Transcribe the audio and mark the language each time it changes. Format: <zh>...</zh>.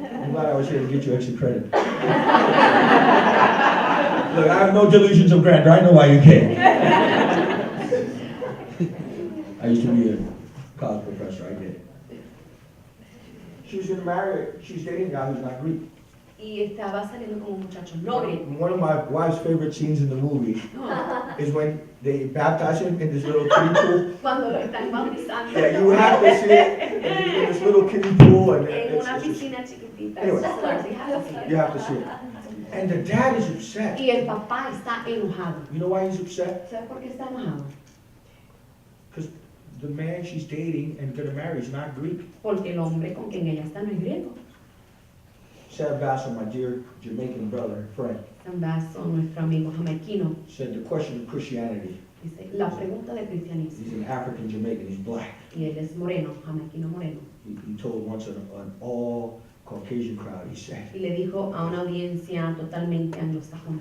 <en>I'm glad I was here to get you extra credit. Look, I have no delusions of grandeur. I know why you came. I used to be a college professor. I get it. She was gonna marry. She's dating a guy who's not Greek.</en> <es>Y estaba saliendo con un muchacho no griego.</es> <en>One of my wife's favorite scenes in the movie is when they baptize him in this little kiddie pool.</en> <es>Cuando lo están bautizando.</es> <en>Yeah, you have to see it. And in this little kiddie pool, and</en> <es>En una</es> <en>it's just,</en> <es>piscina chiquitita.</es> <en>Anyway.</en> <es>Eso es así, así.</es> <en>you have to see it. And the dad is upset.</en> <es>Y el papá está enojado.</es> <en>You know why he's upset?</en> <es>¿Sabes por qué está enojado?</es> <en>Because the man she's dating and gonna marry is not Greek.</en> <es>Porque el hombre con quien ella está no es griego.</es> <en>Sad Bassel, my dear Jamaican brother, friend,</en> <es>San Basso, nuestro amigo jamaiquino,</es> <en>said the question of Christianity.</en> <es>dice, la pregunta de cristianismo.</es> <en>He's an African Jamaican, he's black.</en> <es>Y él es moreno, jamaiquino moreno.</es> <en>He told once an all Caucasian crowd, he said,</en> <es>Y le dijo a una audiencia totalmente anglosajona.</es>